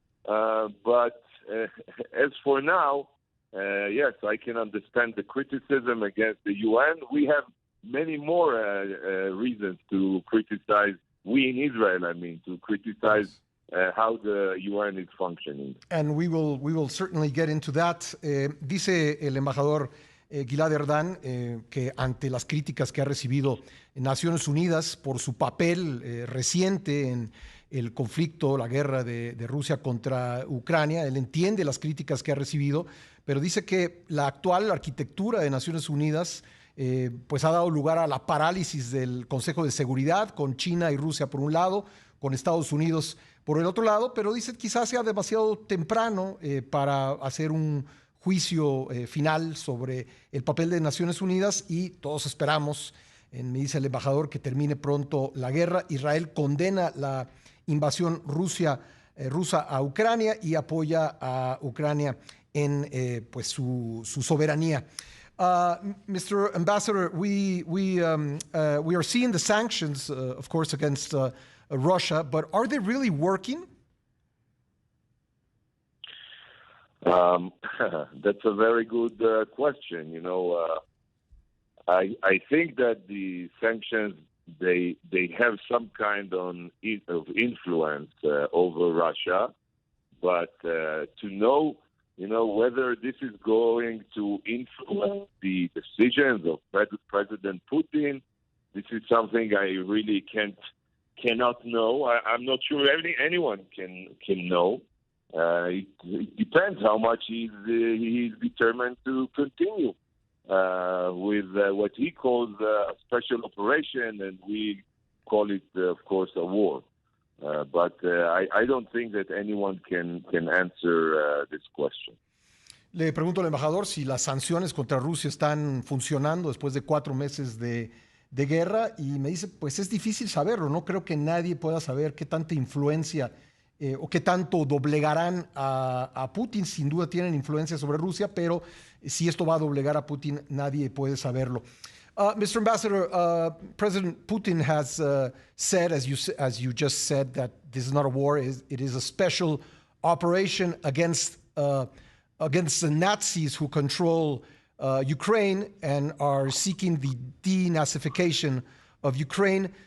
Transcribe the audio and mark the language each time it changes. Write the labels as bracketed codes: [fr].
[en] But as for now, yes, I can understand the criticism against the UN. We have many more reasons to criticize, we in Israel, to criticize how the UN is functioning. And we will certainly get into that. [es] Dice el embajador Gilad Erdan que ante las críticas que ha recibido en Naciones Unidas por su papel reciente en el conflicto, la guerra de Rusia contra Ucrania, él entiende las críticas que ha recibido, pero dice que la actual arquitectura de Naciones Unidas ha dado lugar a la parálisis del Consejo de Seguridad, con China y Rusia por un lado, con Estados Unidos por el otro lado, pero dice que quizás sea demasiado temprano para hacer un juicio final sobre el papel de Naciones Unidas y todos esperamos, me dice el embajador, que termine pronto la guerra. Israel condena la invasión rusa a Ucrania y apoya a Ucrania en su soberanía. [en] Mr. Ambassador, we are seeing the sanctions, of course, against Russia, but are they really working? That's a very good question. I think that the sanctions they have some kind of influence over Russia, but to know, whether this is going to influence the decisions of President Putin, this is something I really cannot know. I'm not sure anyone can know. It depends how much he's determined to continue with what he calls a special operation, and we call it, of course, a war. But I don't think that anyone can answer this question. [es] Le pregunto al embajador si las sanciones contra Rusia están funcionando después de 4 meses de guerra, y me dice, pues es difícil saberlo, no creo que nadie pueda saber qué tanta influencia o qué tanto doblegarán a Putin. Sin duda tienen influencia sobre Rusia, pero si esto va a doblegar a Putin, nadie puede saberlo. [en] Mr. Ambassador, President Putin has said, as you just said, that this is not a war, it is a special operation against the Nazis who control Ukraine and are seeking the denazification of Ukraine.